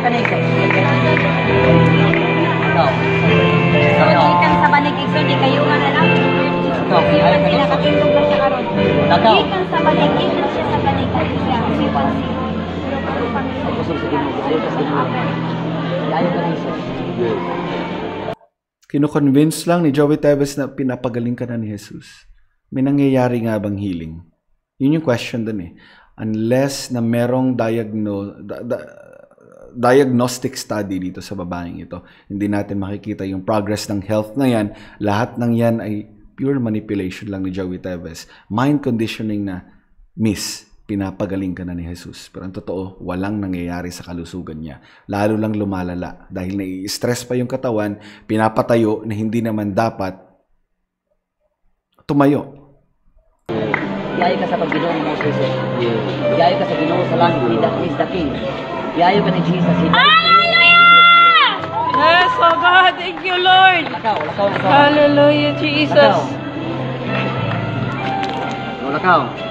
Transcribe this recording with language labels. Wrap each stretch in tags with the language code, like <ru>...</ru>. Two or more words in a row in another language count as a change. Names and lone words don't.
<ceb>Ikan sa banig igso, di kayo nga na lang. Pinakatindog lang siya karon. Ikan sa banig, ikan siya sa banig. Ay kusog sa Ginoo, giayo ka sa Ginoo. Giayo ka ni Jesus.</ceb> <tl>Kino-convince lang ni Joey Teves na pinapagaling ka na ni Jesus. May nangyayari nga bang healing? Yun yung question dun eh. Unless na merong diagnostic study dito sa babaeng ito, hindi natin makikita yung progress ng health na yan. Lahat ng yan ay pure manipulation lang ni Joey Teves.</tl> <en>Mind conditioning</en> <tl>na, miss, pinapagaling ka na ni Jesus. Pero ang totoo, walang nangyayari sa kalusugan niya. Lalo lang lumalala. Dahil nai-stress pa yung katawan, pinapatayo na hindi naman dapat tumayo.</tl> <ceb>Giayo ka sa Panginoon mo Jesus. Giayo ka sa Ginoo sa langit,</ceb> <en>He is the King.</en> <ceb>Giayo ka ni Jesus.</ceb> <en>Hallelujah! Yes, oh God, thank you, Lord.</en> <ceb>Lakaw.</ceb> <en>Hallelujah, Jesus.</en> <ceb>Lakaw.</ceb>